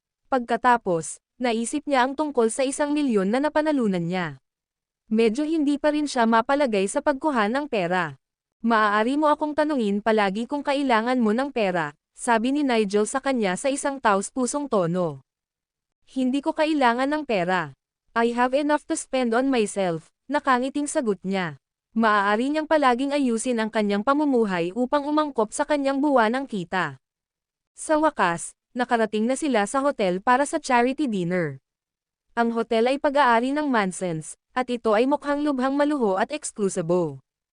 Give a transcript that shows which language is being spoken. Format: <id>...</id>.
<tl>Pagkatapos, naisip niya ang tungkol sa 1,000,000 na napanalunan niya. Medyo hindi pa rin siya mapalagay sa pagkuha ng pera. Maaari mo akong tanungin palagi kung kailangan mo ng pera, sabi ni Nigel sa kanya sa isang taos-pusong tono. Hindi ko kailangan ng pera.</tl> <en>I have enough to spend on myself,</en> <tl>nakangiting sagot niya. Maaari niyang palaging ayusin ang kanyang pamumuhay upang umangkop sa kanyang buwanang kita. Sa wakas, nakarating na sila sa hotel para sa charity dinner. Ang hotel ay pag-aari ng Mansons, at ito ay mukhang lubhang maluho at eksklusibo.</tl>